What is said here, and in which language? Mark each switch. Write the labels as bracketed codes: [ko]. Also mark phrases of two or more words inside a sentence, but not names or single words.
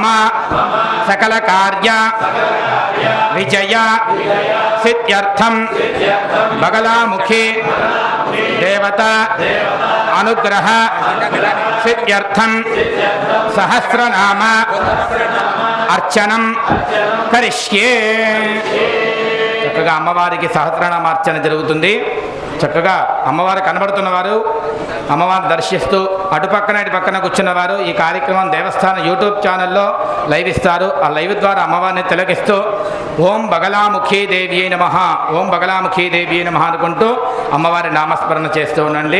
[sa] सकल कार्य विजय सिद्ध्यर्थं बगलामुखी देवता अनुग्रह सिद्ध्यर्थं सहस्रनाम अर्चनं करिष्ये [te] చక్కగా అమ్మవారికి సహస్రనామార్చన జరుగుతుంది. చక్కగా అమ్మవారు కనబడుతున్నవారు అమ్మవారిని దర్శిస్తూ అటుపక్కన ఇటు పక్కన కూర్చున్నవారు ఈ కార్యక్రమం దేవస్థానం [en] YouTube channel [te] లైవ్ ఇస్తారు. ఆ లైవ్ ద్వారా అమ్మవారిని తిలకిస్తూ [sa] ఓం బగలాముఖీ దేవి నమః ఓం బగలాముఖీ దేవి నమః [te] అనుకుంటూ అమ్మవారి నామస్మరణ చేస్తూ ఉండండి.